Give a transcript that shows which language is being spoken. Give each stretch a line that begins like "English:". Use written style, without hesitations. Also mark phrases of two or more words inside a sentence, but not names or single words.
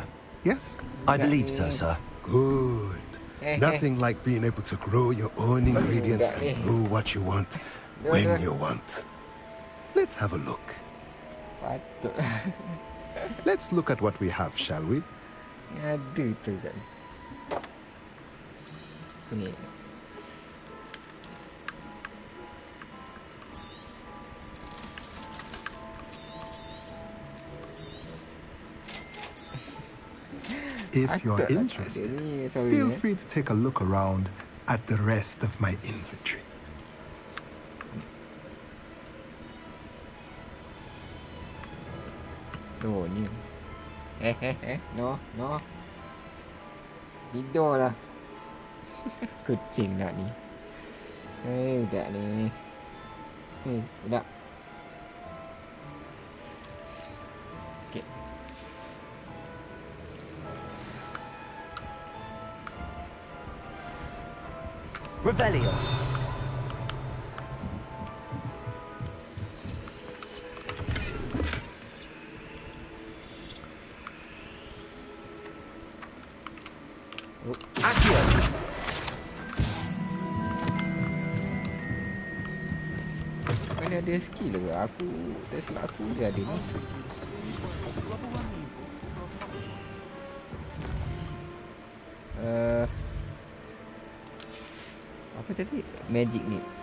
English: Yes? I believe so, sir. Good. Nothing like being able to grow your own ingredients and brew what you want when you want. Let's have a look. Let's look at what we have, shall we?
Malay: Ada tu kan. Ni.
English: If you're interested, feel free to take a look around at the rest of my inventory.
Malay: Oh ni. No. Tidur lah. Kucing nak ni. Budak ni. Budak. Okay. Revelio. Accio. Mana ada skill ke? Aku tak silap aku dia ada ni. Apa tadi? Magic ni.